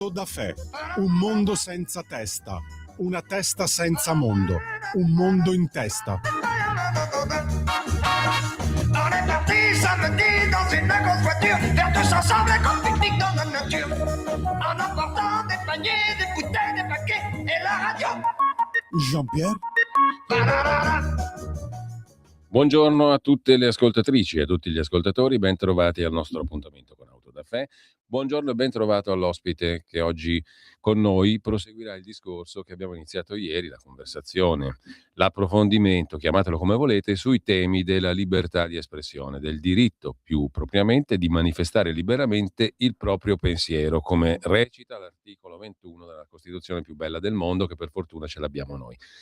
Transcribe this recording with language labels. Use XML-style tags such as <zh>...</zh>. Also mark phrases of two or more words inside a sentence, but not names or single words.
<it>Da Fè, un mondo senza testa, una testa senza mondo, un mondo in testa.</it> <fr>On est parti samedi dans une grosse voiture, faire tous ensemble comme pique-nique dans la nature, en emportant des paniers, des bouteilles, des paquets et la radio. Jean-Pierre?</fr> <it>Buongiorno a tutte le ascoltatrici e a tutti gli ascoltatori, ben trovati al nostro appuntamento con Auto da Fè. Buongiorno e ben trovato all'ospite che oggi con noi proseguirà il discorso che abbiamo iniziato ieri, la conversazione, l'approfondimento, chiamatelo come volete, sui temi della libertà di espressione, del diritto più propriamente di manifestare liberamente il proprio pensiero, come recita l'articolo 21 della Costituzione più bella del mondo, che per fortuna ce l'abbiamo noi.</it>